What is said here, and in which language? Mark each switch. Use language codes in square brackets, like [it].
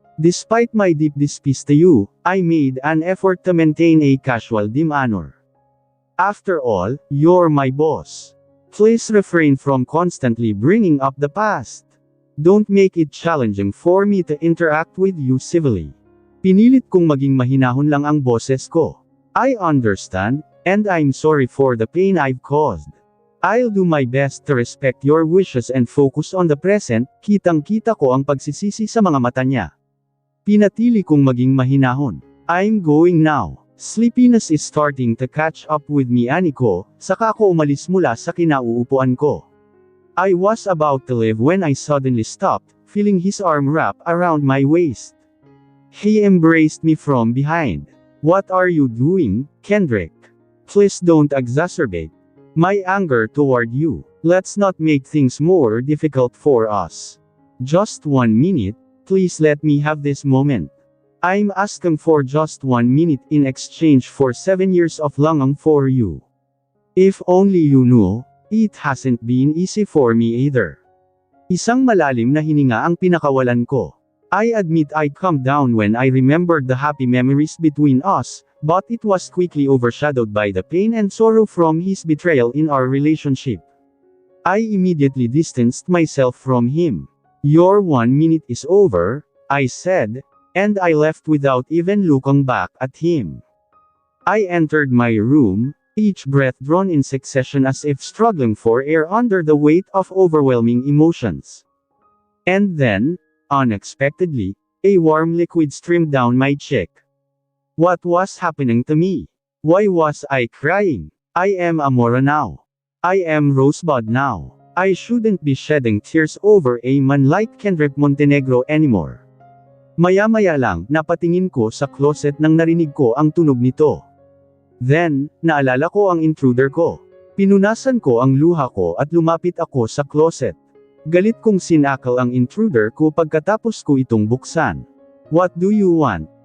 [en] Despite my deep distaste to you, I made an effort to maintain a casual demeanor. After all, you're my boss. Please refrain from constantly bringing up the past. Don't make it challenging for me to interact with you civilly. [tl] Pinilit kong maging mahinahon lang ang boses ko. [en] I understand, and I'm sorry for the pain I've caused. I'll do my best to respect your wishes and focus on the present. [tl] Kitang-kita ko ang pagsisisi sa mga mata niya. Pinatili kong maging mahinahon. [en] I'm going now. Sleepiness is starting to catch up with me, [tl] ani ko, saka ako umalis mula sa kinauupuan ko. [en] I was about to leave when I suddenly stopped, feeling his arm wrap around my waist. He embraced me from behind. What are you doing, Kendrick? Please don't exacerbate my anger toward you. Let's not make things more difficult for us. Just 1 minute, please let me have this moment. I'm asking for just 1 minute in exchange for 7 years of longing for you. If only you knew, it hasn't been easy for me either. [tl] Isang malalim na hininga ang pinakawalan ko. [en] I admit I calmed down when I remembered the happy memories between us, but it was quickly overshadowed by the pain and sorrow from his betrayal in our relationship. I immediately distanced myself from him. Your 1 minute is over, I said, and I left without even looking back at him. I entered my room, each breath drawn in succession as if struggling for air under the weight of overwhelming emotions. And then, unexpectedly, a warm liquid streamed down my cheek. What was happening to me? Why was I crying? I am Amora now. I am Rosebud now. I shouldn't be shedding tears over a man like Kendrick Montenegro anymore. [tl] Maya-maya lang, napatingin ko sa closet nang narinig ko ang tunog nito. [en] Then, [tl] naalala ko ang intruder ko. Pinunasan ko ang luha ko at lumapit ako sa closet. Galit kong sinakal ang intruder ko pagkatapos ko itong buksan. [en] What do you want?